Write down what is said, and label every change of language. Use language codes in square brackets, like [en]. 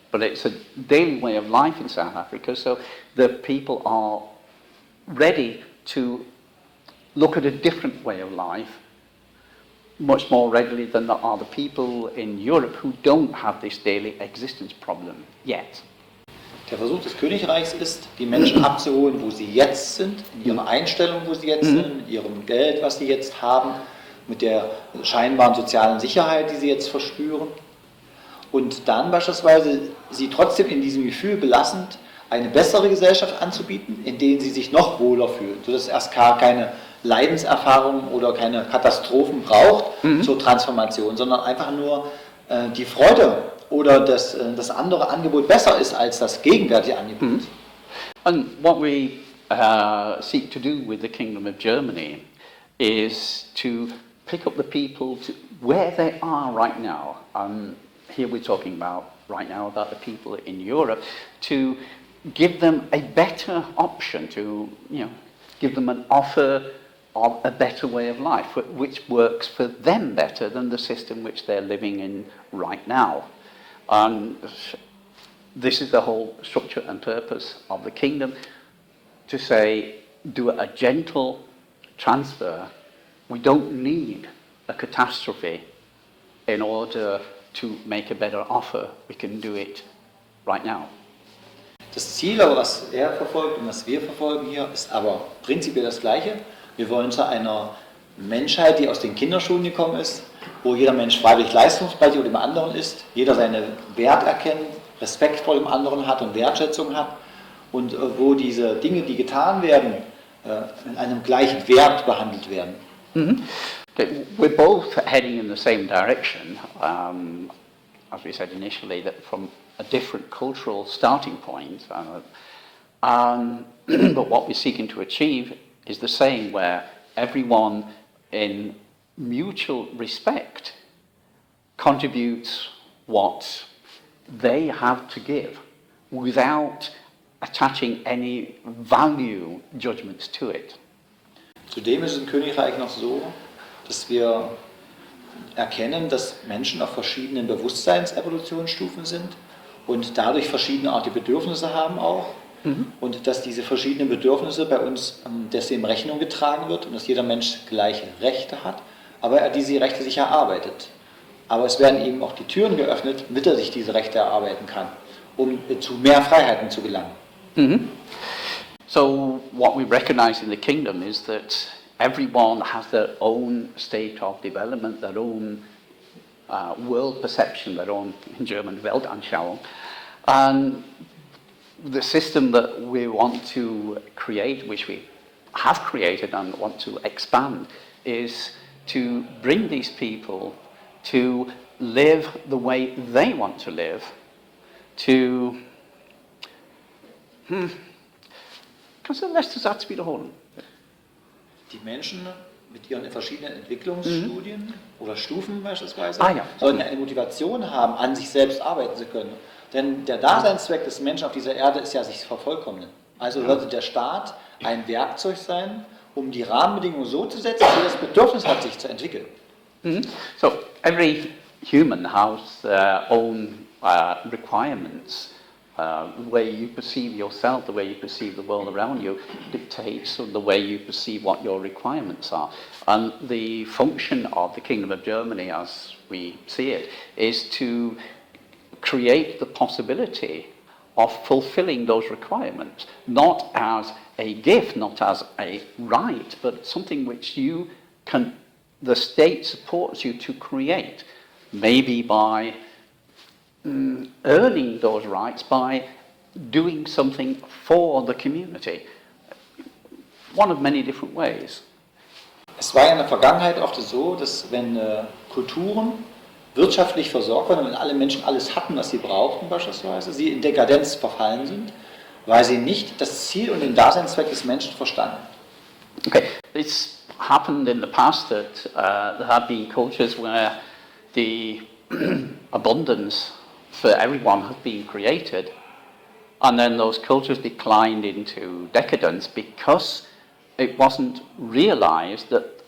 [en] But it's a daily way of life in South Africa, so the people are ready to look at a different way of life much more readily than are the people in Europe who don't have this daily existence problem yet. [de] Der Versuch des Königreichs ist, die Menschen abzuholen, wo sie jetzt sind, in ihrer Einstellung, wo sie jetzt sind, in ihrem Geld, was sie jetzt haben, mit der scheinbaren sozialen Sicherheit, die sie jetzt verspüren. Und dann beispielsweise sie trotzdem in diesem Gefühl belassend eine bessere Gesellschaft anzubieten, in der sie sich noch wohler fühlen, sodass es erst gar keine Leidenserfahrungen oder keine Katastrophen braucht zur Transformation, sondern einfach nur die Freude oder das andere Angebot besser ist als das gegenwärtige Angebot. [en] And what we seek to do with the Kingdom of Germany is to pick up the people to where they are right now. Here we're talking about right now about the people in Europe, to give them a better option, to give them an offer of a better way of life, which works for them better than the system which they're living in right now. And this is the whole structure and purpose of the kingdom, to say, do a gentle transfer. We don't need a catastrophe in order to make a better offer. We can do it right now. [de] Das Ziel, was er verfolgt und was wir verfolgen hier, ist aber prinzipiell das Gleiche. Wir wollen zu einer Menschheit, die aus den Kinderschuhen gekommen ist, wo jeder Mensch freiwillig leistungsbereit über dem anderen ist, jeder seinen Wert erkennt, Respekt vor dem anderen hat und Wertschätzung hat und wo diese Dinge, die getan werden, in einem gleichen Wert behandelt werden. [en] Okay, we're both heading in the same direction, as we said initially, that from a different cultural starting point. But what we're seeking to achieve is the same, where everyone in mutual respect contributes what they have to give without attaching any value judgments to it. [de] Zudem ist es im Königreich noch so, dass wir erkennen, dass Menschen auf verschiedenen Bewusstseinsevolutionsstufen sind und dadurch verschiedenartige Bedürfnisse haben auch. Und dass diese verschiedenen Bedürfnisse bei uns deswegen Rechnung getragen wird und dass jeder Mensch gleiche Rechte hat, aber er diese Rechte sich erarbeitet. Aber es werden ihm auch die Türen geöffnet, damit er sich diese Rechte erarbeiten kann, um zu mehr Freiheiten zu gelangen. [en] So what we recognize in the kingdom is that everyone has their own state of development, their own world perception, their own, in German, Weltanschauung. And the system that we want to create, which we have created and want to expand, is to bring these people to live the way they want to live, to... [de] Kannst du den letzten Satz wiederholen? Die Menschen mit ihren verschiedenen Entwicklungsstudien oder Stufen beispielsweise Ja. sollen eine Motivation haben, an sich selbst arbeiten zu können. Denn der Daseinszweck des Menschen auf dieser Erde ist ja, sich zu vervollkommnen. Also sollte der Staat ein Werkzeug sein, um die Rahmenbedingungen so zu setzen, dass das Bedürfnis hat, sich zu entwickeln. [en] So every human has their own requirements. The way you perceive yourself, the way you perceive the world around you, dictates the way you perceive what your requirements are. And the function of the Kingdom of Germany, as we see it, is to create the possibility of fulfilling those requirements, not as a gift, not as a right, but something which you can, the state supports you to create, maybe by earning those rights by doing something for the community. One of many different ways. [de] Es war ja in der Vergangenheit oft so, dass wenn Kulturen wirtschaftlich versorgt waren, wenn alle Menschen alles hatten, was sie brauchten beispielsweise, sie in Dekadenz verfallen sind, weil sie nicht das Ziel und den Daseinszweck des Menschen verstanden. [en] Okay, it's happened in the past that there have been cultures where the abundance for everyone has been created, and then those cultures declined into decadence because it wasn't realized that